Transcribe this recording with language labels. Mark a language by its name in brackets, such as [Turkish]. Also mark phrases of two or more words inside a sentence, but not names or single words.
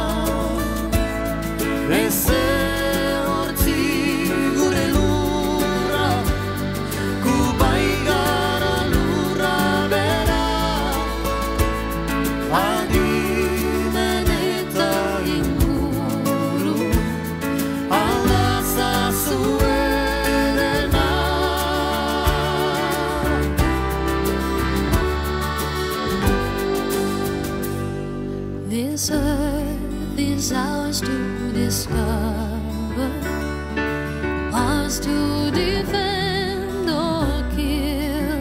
[Basque] Hortzi gure lurra, gu bai gara lurra bera. Adimen eta inguru, aldazazue dena. [English] This earth is ours to discover, ours to defend or kill.